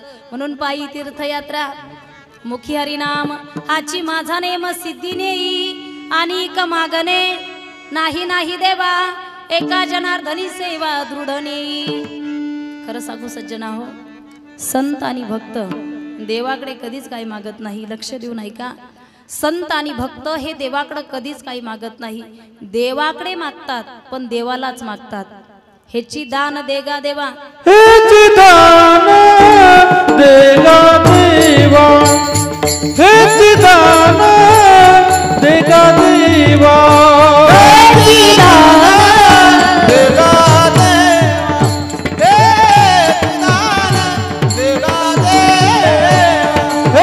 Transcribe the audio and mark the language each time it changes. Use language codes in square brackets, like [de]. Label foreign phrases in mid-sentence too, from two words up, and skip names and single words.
[mr] म्हणून पायी तीर्थयात्रा, मुखी हरिनाम, हाची माझा नेम सिद्धी नेई, आणि क मागणे नाही नाही देवा, एका जनार्दनी सेवा दृढ नेई. खरं सांगू सज्जना हो, संत आणि भक्त देवाकडे कधीच काही मागत नाही. लक्ष देऊन ऐका, संत आणि भक्त हे देवाकडे कधीच काही मागत नाही. देवाकडे मागतात पण देवालाच मागतात. हेची दान देगा देवा, हेची दान देगा देवा, हेची दान देगा देवा, हेची दान देगा देवा,